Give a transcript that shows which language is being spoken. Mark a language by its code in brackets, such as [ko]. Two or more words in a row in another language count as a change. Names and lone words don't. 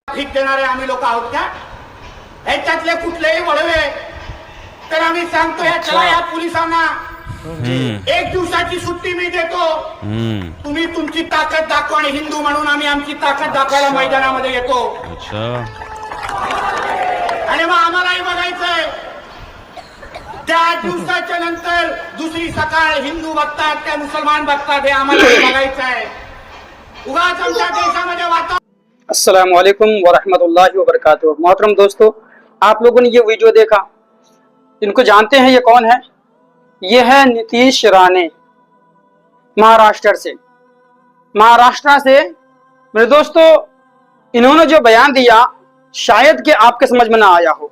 [mr] भीक देणारे आम्ही लोक आहोत का? ह्याच्यातले कुठलेही वळवे तर आम्ही सांगतो या पोलिसांना एक दिवसाची सुट्टी मी देतो, तुम्ही तुमची ताकद दाखवा आणि हिंदू म्हणून आम्ही आमची ताकद दाखवायला मैदानामध्ये येतो. आणि मग आम्हालाही बघायचंय त्या दिवसाच्या नंतर दुसरी सकाळ हिंदू बघतात त्या मुसलमान बघतात हे आम्हाला बघायचं आहे. उगाच आमच्या देशामध्ये वातावरण. [ar] السلام عليكم ورحمة الله وبركاته. [hi] मोहतरम दोस्तों, आप लोगों ने ये वीडियो देखा, इनको जानते हैं ये कौन है? ये है नीतीश राणे, महाराष्ट्र से। मेरे दोस्तों, इन्होंने जो बयान दिया शायद कि आपके समझ में ना आया हो।